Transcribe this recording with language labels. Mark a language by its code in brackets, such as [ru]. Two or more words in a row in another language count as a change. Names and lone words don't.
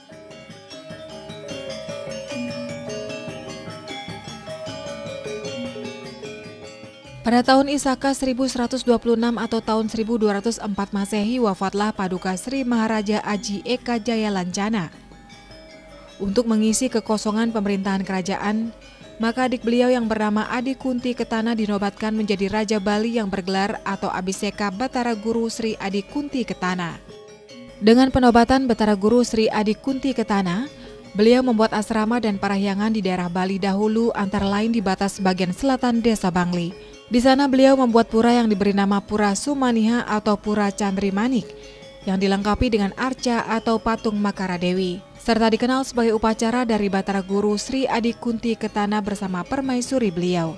[id] Pada tahun Isaka 1126 atau tahun 1204 Masehi wafatlah Paduka Sri Maharaja Aji Eka Jaya Lancana. Untuk mengisi kekosongan pemerintahan kerajaan, maka adik beliau yang bernama Adi Kunti Ketana dinobatkan menjadi Raja Bali yang bergelar atau Abhiseka Batara Guru Sri Adi Kunti Ketana. Dengan penobatan Batara Guru Sri Adi Kunti Ketana, beliau membuat asrama dan parahyangan di daerah Bali dahulu, antara lain di batas bagian selatan desa Bangli. Di sana beliau membuat pura yang diberi nama Pura Sumaniha atau Pura Candri Manik yang dilengkapi dengan arca atau patung Makara Dewi, serta dikenal sebagai upacara dari Batara Guru Sri Adi Kunti Ketana bersama permaisuri beliau.